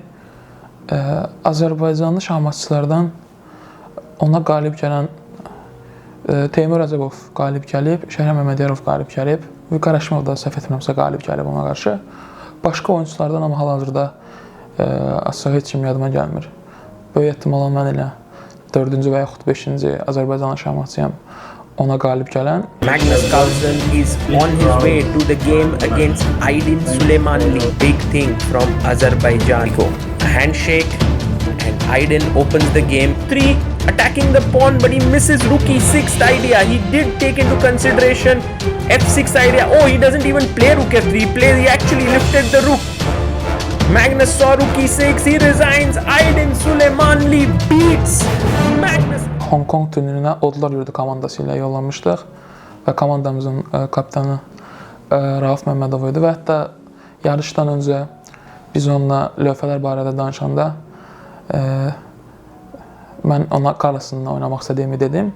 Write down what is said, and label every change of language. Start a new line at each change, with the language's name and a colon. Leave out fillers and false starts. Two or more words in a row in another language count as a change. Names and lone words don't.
Azerbaijani: Azərbaycanlı şahmatçılardan ona qalib gələn Teymur Rəcəbov qalib gəlib, Şəhriyar Məmmədiyarov qalib gəlib, Vüqar Həşimov da səhv etmirəmsə qalib gəlib ona qarşı. Başqa oyunçulardan amma hal-hazırda açıq heç kim yadıma gəlmir. Böyük ehtimalla mən elə 4-cü və yaxud 5-ci Azərbaycanlı şahmatçıyam ona qalib gələn.
English: Magnus Carlsen is on his way to the game against Aydin Süleymanli. Big thing from Azerbaijan. A handshake and Aydin opens the game. 3 attacking the pawn, but he misses rookie 6th idea. He did take into consideration f6 idea. Oh, he doesn't even play rook f3. He actually lifted the rook. Magnus saw rookie 6. He resigns. Aydin Süleymanli beats Magnus.
Azerbaijani: Hong Kong turnirinə Odlar Yurdu komandası ilə yollanmışdıq və komandamızın kapitanı Rauf Məmmədov idi və hətta yarışdan öncə biz onunla lövhələr barədə danışanda mən ona Carlsen'la oynamaq istədiyimi dedim.